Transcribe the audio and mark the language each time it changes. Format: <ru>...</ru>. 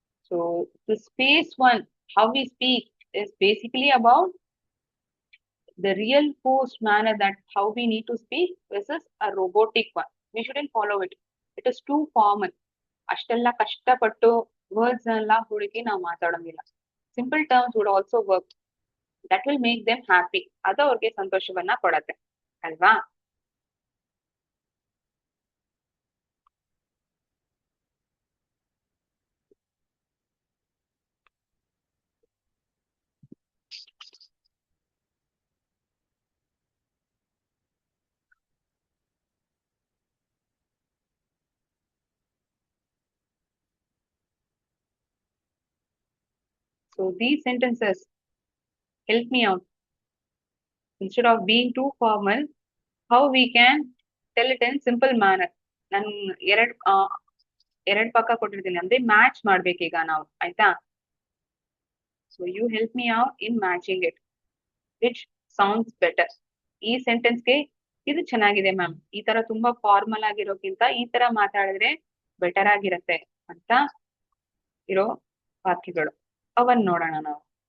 <en>So the space one, how we speak, is basically about the real forced manner, that how we need to speak versus a robotic one. We shouldn't follow it. It is too formal.</en> <kn>ಅಷ್ಟೆಲ್ಲ ಕಷ್ಟಪಟ್ಟು words ಎಲ್ಲ ಹುಡುಕಿ ನಾವು ಮಾತಾಡೋಂಗಿಲ್ಲ.</kn> <en>Simple terms would also work. That will make them happy.</en> <kn>ಅದು ಅವ್ರಿಗೆ ಸಂತೋಷವನ್ನ ಕೊಡತ್ತೆ ಅಲ್ವಾ?</kn> <en>So these sentences help me out. Instead of being too formal, how we can tell it in simple manner.</en> <kn>ನಾನು ಎರಡ್ ಪಕ್ಕ ಕೊಟ್ಟಿರ್ತೀನಿ, ಅಂದ್ರೆ ಮ್ಯಾಚ್ ಮಾಡ್ಬೇಕೀಗ ನಾವು, ಆಯ್ತಾ?</kn> <en>So you help me out in matching it, which sounds better.</en> <kn>ಈ ಸೆಂಟೆನ್ಸ್ಗೆ ಇದು ಚೆನ್ನಾಗಿದೆ ಮ್ಯಾಮ್, ಈ ತರ ತುಂಬಾ ಫಾರ್ಮಲ್ ಆಗಿರೋಕ್ಕಿಂತ ಈ ತರ ಮಾತಾಡಿದ್ರೆ ಬೆಟರ್ ಆಗಿರತ್ತೆ ಅಂತ ಇರೋ ವಾಕ್ಯಗಳು, ಅವನ್ ನೋಡೋಣ ನಾವು.</kn>